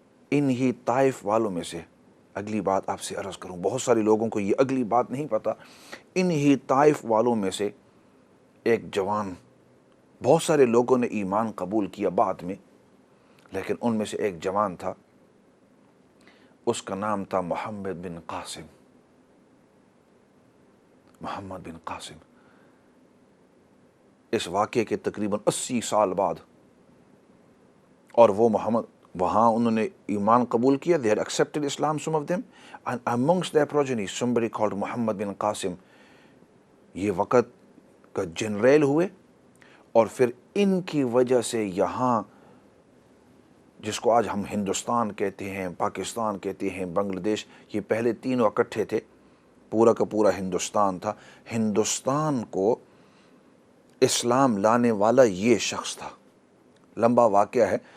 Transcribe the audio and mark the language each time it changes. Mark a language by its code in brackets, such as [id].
[ur] ان ہی طائف والوں میں سے، اگلی بات آپ سے عرض کروں، بہت سارے لوگوں کو یہ اگلی بات نہیں پتہ، ان ہی طائف والوں میں سے ایک جوان، بہت سارے لوگوں نے ایمان قبول کیا بعد میں، لیکن ان میں سے ایک جوان تھا، اس کا نام تھا محمد بن قاسم. محمد بن قاسم. اس واقعے کے تقریباً 80 سال بعد، اور وہ وہاں انہوں نے ایمان قبول کیا. [en] they had accepted Islam, some of them, and amongst their progeny somebody called محمد بن قاسم [ur] یہ وقت کا جنریل ہوئے. اور پھر ان کی وجہ سے یہاں، جس کو آج ہم ہندوستان کہتے ہیں، پاکستان کہتے ہیں، بنگلہ دیش، یہ پہلے تینوں اکٹھے تھے، پورا کا پورا ہندوستان تھا. ہندوستان کو اسلام لانے والا یہ شخص تھا. لمبا واقعہ ہے.